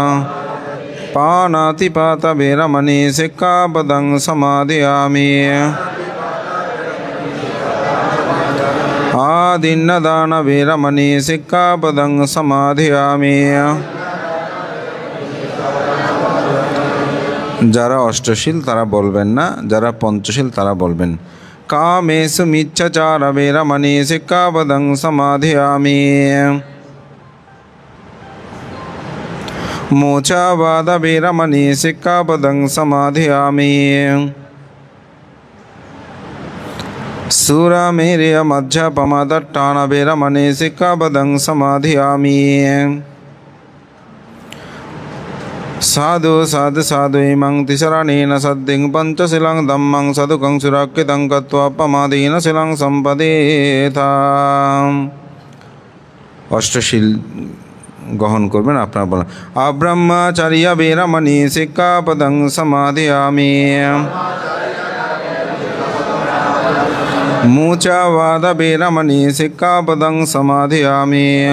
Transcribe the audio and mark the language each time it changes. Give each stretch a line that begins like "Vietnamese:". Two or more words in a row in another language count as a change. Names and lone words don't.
Pali: पानातिपातवेरमणि सिक्खापदं समादयामि आदिन्नदानवेरमणि सिक्खापदं समादयामि
Bangla: যারা অষ্টশীল তারা বলবেন না, যারা পঞ্চশীল তারা বলবেন।
Pali: কামেষু মিচ্ছাচার বেরমণি সিক্খাপদং সমাধিয়ামি মোচাবাদ বেরমণি সিক্খাপদং সমাধিয়ামি সুরামেরিয় মজ্জপমাদট্টান বেরমণি সিক্খাপদং সমাধিয়ামি साधु साधु साधु इमं तिसरणेन सद्दिं पंचशीलं धम्मं सदुकं सुरक्षितं कृत्वा प्रमादेन शीलं सम्पदेताम्।
Bangla: অষ্টশীল গ্রহণ করবেন। আপনারা বলেন
Pali: আব্রহ্মচর্য বেরমণি সিক্খাপদং সমাধিয়ামি মুচাবাদ বেরমণি সিক্খাপদং সমাধিয়ামি